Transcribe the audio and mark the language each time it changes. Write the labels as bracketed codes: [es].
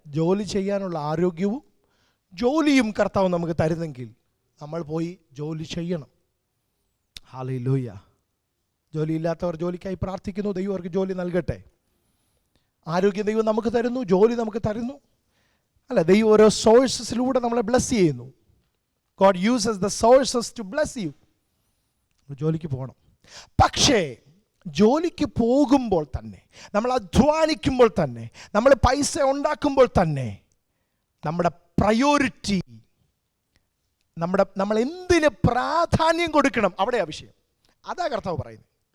[ml] ജോലി ചെയ്യാനുള്ള ആരോഗ്യവും ജോലിയും കർത്താവ് നമുക്ക് തരുന്നെങ്കിൽ നമ്മൾ പോയി ജോലി ചെയ്യണം. ഹല്ലേലൂയ. ജോലിയില്ലാത്തവർ ജോലിക്കായി പ്രാർത്ഥിക്കുന്നു. ദൈവം അവർക്ക് ജോലി നൽകട്ടെ. ആരോഗ്യം ദൈവം നമുക്ക് തരുന്നു, ജോലി നമുക്ക് തരുന്നു, അല്ല, ദൈവം ഓരോ സോഴ്സസിലൂടെ നമ്മളെ ബ്ലെസ് ചെയ്യുന്നു. [en] God uses the sources to bless you. [ml] ജോലിക്ക് പോകണം. പക്ഷേ ജോലിക്ക് പോകുമ്പോൾ തന്നെ, നമ്മൾ അധ്വാനിക്കുമ്പോൾ തന്നെ, നമ്മൾ പൈസ ഉണ്ടാക്കുമ്പോൾ തന്നെ നമ്മുടെ പ്രയോറിറ്റി, നമ്മൾ എന്തിന് പ്രാധാന്യം കൊടുക്കണം, അവിടെയാ വിഷയം. അതാ കർത്താവ് പറയുന്നത്.